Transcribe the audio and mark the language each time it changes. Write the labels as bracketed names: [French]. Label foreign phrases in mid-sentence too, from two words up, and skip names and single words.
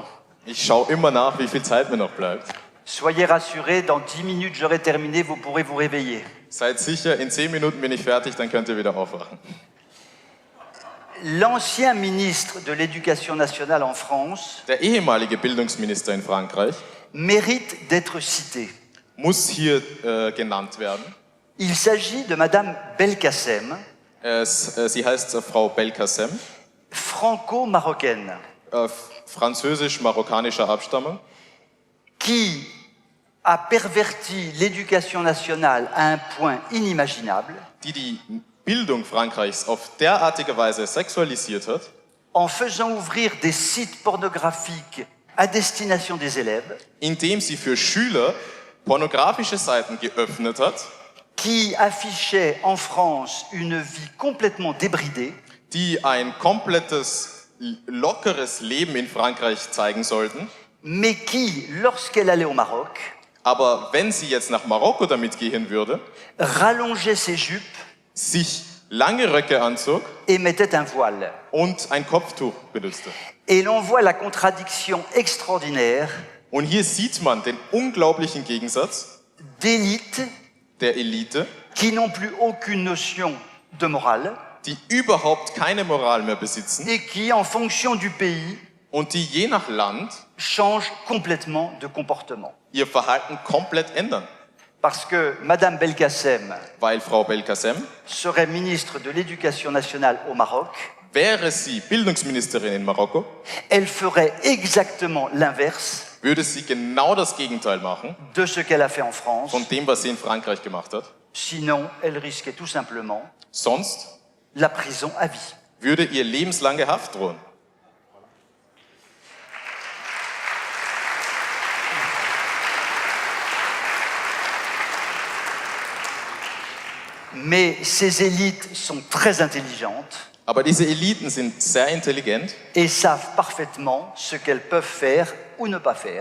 [German] Ich schaue immer nach, wie viel Zeit mir noch bleibt. [French] Soyez rassurés, dans 10 minutes j'aurai terminé, vous pourrez vous réveiller. [German] Seid sicher, in 10 Minuten bin ich fertig, dann könnt ihr wieder aufwachen. [French] l'ancien ministre de l'Éducation nationale en France [German] Der ehemalige Bildungsminister in Frankreich [French] mérite d'être cité. [German] muss hier genannt werden. [French] Il s'agit de Madame Belkacem, [German] Sie heißt Frau Belkacem, [French] franco-marocaine, [German] französisch-marokkanischer Abstammung, [French] qui a perverti l'éducation nationale à un point inimaginable [German] die Bildung Frankreichs auf derartige Weise sexualisiert hat, [French] en faisant ouvrir des sites pornographiques à destination des élèves, [German] indem sie für Schüler pornografische Seiten geöffnet hat, [French] qui affichaient en France une vie complètement débridée, [German] die ein komplettes, lockeres Leben in Frankreich zeigen sollten. [French] mais qui, lorsqu'elle allait au Maroc, [German] Aber wenn sie jetzt nach Marokko damit gehen würde, [French] rallongeait ses jupes [German] sich lange Röcke anzog [French] et mettait un voile. [German] und ein Kopftuch benutzte. [French] Et l'on voit la contradiction extraordinaire [German] Und hier sieht man den unglaublichen Gegensatz [French] d'élites [German] der Elite, [French] qui n'ont plus aucune notion de morale [German] die überhaupt keine Moral mehr besitzen [French] et qui, en fonction du pays, [German] und die je nach Land [French] changent complètement de comportement. [German] ihr Verhalten komplett ändern. [French] Parce que Madame Belkacem [German] Weil Frau Belkacem, [French] serait ministre de l'Éducation nationale au Maroc, [German] wäre sie Bildungsministerin in Marokko, [French] elle ferait exactement l'inverse [German] würde sie genau das Gegenteil machen [French] de ce qu'elle a fait en France. [German] von dem, was sie in Frankreich gemacht hat. [French] Sinon, elle risquait tout simplement [German] Sonst [French] la prison à vie. [German] würde ihr lebenslange Haft drohen. [French] Mais ces élites sont très intelligentes [German] Aber diese Eliten sind sehr intelligent [French] et savent parfaitement ce qu'elles peuvent faire ou ne pas faire.